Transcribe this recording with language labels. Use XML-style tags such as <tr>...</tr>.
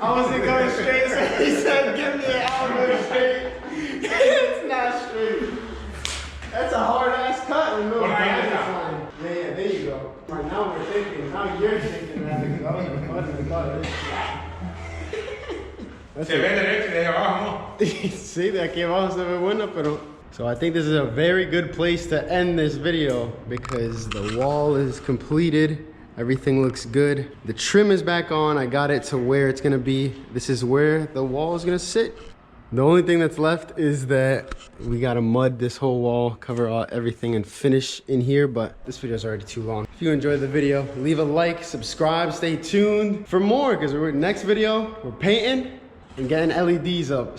<en>I wasn't going straight, so he said, give me an elbow straight. It's not straight. That's a hard ass cut with no guidance line. Yeah, there you go. Right now we're thinking, now you're thinking that because I wasn't thought of this.</en> <es>Se ve derecho de abajo, ¿no? Sí, de aquí abajo se ve bueno, pero...</es> <en>So I think this is a very good place to end this video because the wall is completed. Everything looks good. The trim is back on. I got it to where it's gonna be. This is where the wall is gonna sit. The only thing that's left is that we gotta mud this whole wall, cover everything and finish in here, but this video is already too long. If you enjoyed the video, leave a like, subscribe, stay tuned for more because next video, we're painting and getting LEDs up.</en>